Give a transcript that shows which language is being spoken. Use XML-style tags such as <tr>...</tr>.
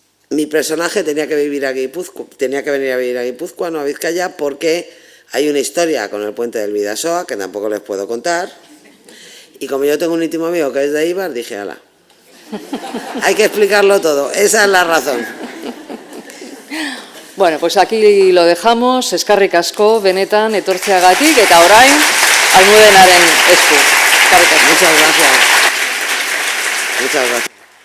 <es>mi personaje tenía que venir a Guipúzcoa, no a Vizcaya, porque hay una historia con el puente del Vidasoa que tampoco les puedo contar, y como yo tengo un íntimo amigo que es de Eibar, dije, ala, hay que explicarlo todo, esa es la razón. Bueno, pues aquí lo dejamos.</es> <eu>Eskerrik asko, benetan, etortzeagatik, eta orain, Almudenaren esku. Eskerrik asko.</eu> <es>Muchas gracias. Muchas gracias.</es>